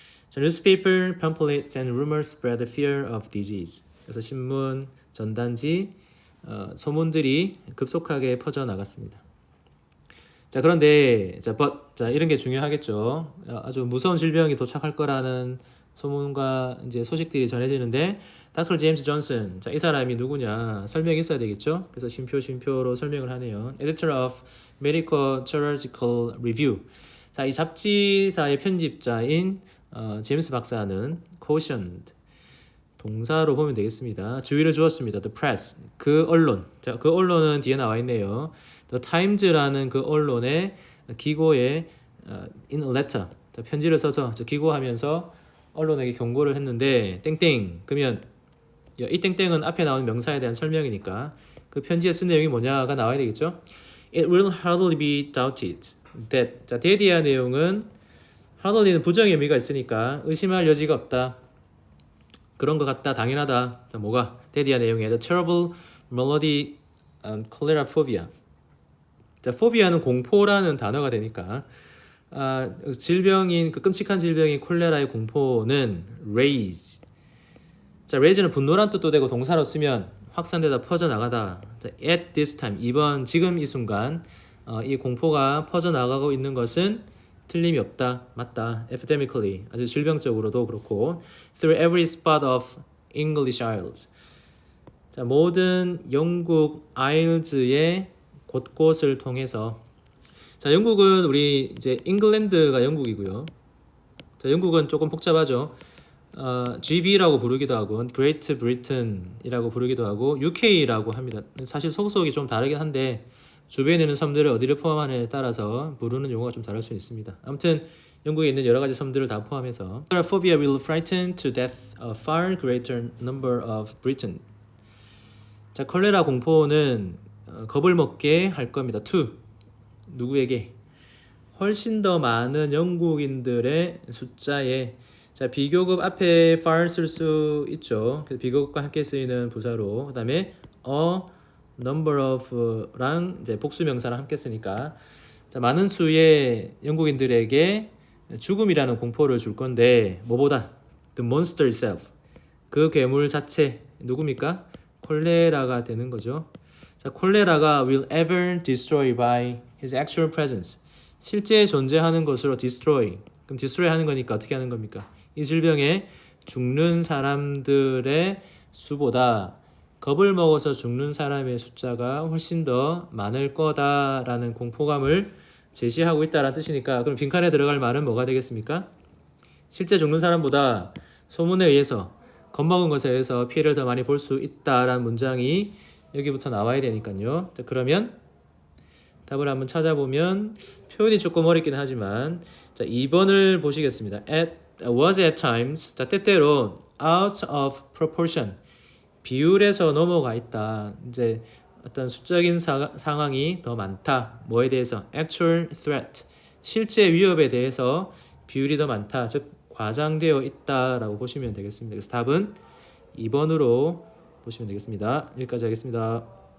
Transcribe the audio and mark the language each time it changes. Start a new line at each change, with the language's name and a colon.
English: 자, newspaper, pamphlets, and rumors spread the fear of disease.
Korean: 그래서 신문, 전단지, 소문들이 급속하게 퍼져 나갔습니다. 자, 그런데 자, 이런 게 중요하겠죠. 아주 무서운 질병이 도착할 거라는 소문과 이제 소식들이 전해지는데 Dr. 제임스 존슨, 자, 이 사람이 누구냐 설명이 있어야 되겠죠. 그래서 쉼표로 설명을 하네요.
English: Editor of Medico-Chirurgical Review.
Korean: 자, 이 잡지사의 편집자인 제임스 박사는 cautioned 동사로 보면 되겠습니다. 주의를 주었습니다.
English: The press,
Korean: 그 언론. 자, 그 언론은 뒤에 나와 있네요. The Times라는 그 언론의 기고에
English: in a letter,
Korean: 자, 편지를 써서 기고하면서 언론에게 경고를 했는데 땡땡. 그러면 이 땡땡은 앞에 나오는 명사에 대한 설명이니까 그 편지에 쓴 내용이 뭐냐가 나와야 되겠죠.
English: It will hardly be doubted that.
Korean: 자, that에 대한 내용은 hardly는 부정의 의미가 있으니까 의심할 여지가 없다. 그런 것 같다. 당연하다. 자, 뭐가? that에 대한 내용에
English: the terrible malady cholera phobia.
Korean: 자, phobia는 공포라는 단어가 되니까 질병인 그 끔찍한 질병인 콜레라의 공포는 rage. 자, rage는 분노란 뜻도 되고 동사로 쓰면 확산되다 퍼져나가다. 자,
English: at this time,
Korean: 지금 이 순간 이 공포가 퍼져나가고 있는 것은 틀림이 없다. 맞다.
English: epidemically,
Korean: 아주 질병적으로도 그렇고
English: through every spot of English Isles.
Korean: 자, 모든 영국 아일즈의 곳곳을 통해서. 자, 영국은 우리 이제 잉글랜드가 영국이고요. 자, 영국은 조금 복잡하죠. GB라고 부르기도 하고 Great Britain이라고 부르기도 하고 UK라고 합니다. 사실 속속이 좀 다르긴 한데 주변에 있는 섬들을 어디를 포함하느냐에 따라서 부르는 용어가 좀 다를 수 있습니다. 아무튼 영국에 있는 여러 가지 섬들을 다 포함해서
English: Phobia will frighten to death a far greater number of Britain.
Korean: 자, 콜레라 공포는 겁을 먹게 할 겁니다. to 누구에게? 훨씬 더 많은 영국인들의 숫자에. 자, 비교급 앞에 far 쓸 수 있죠. 그래서 비교급과 함께 쓰이는 부사로. 그다음에 a number of랑 이제 복수 명사랑 함께 쓰니까 자, 많은 수의 영국인들에게 죽음이라는 공포를 줄 건데 뭐보다
English: the monster itself,
Korean: 그 괴물 자체 누굽니까? 콜레라가 되는 거죠.
English: 자, 콜레라가 will ever destroy by his actual presence.
Korean: 실제 존재하는 것으로 destroy. 그럼 destroy 하는 거니까 어떻게 하는 겁니까? 이 질병에 죽는 사람들의 수보다 겁을 먹어서 죽는 사람의 숫자가 훨씬 더 많을 거다라는 공포감을 제시하고 있다라는 뜻이니까 그럼 빈칸에 들어갈 말은 뭐가 되겠습니까? 실제 죽는 사람보다 소문에 의해서 겁먹은 것에 의해서 피해를 더 많이 볼 수 있다라는 문장이 여기부터 나와야 되니까요. 자, 그러면 답을 한번 찾아보면 표현이 조금 어렵긴 하지만 자, 2번을 보시겠습니다.
English: was at times. 자,
Korean: 때때로
English: out of proportion.
Korean: 비율에서 넘어가 있다. 이제 어떤 수적인 상황이 더 많다. 뭐에 대해서?
English: actual threat.
Korean: 실제 위협에 대해서 비율이 더 많다. 즉 과장되어 있다라고 보시면 되겠습니다. 그래서 답은 2번으로 보시면 되겠습니다. 여기까지 하겠습니다.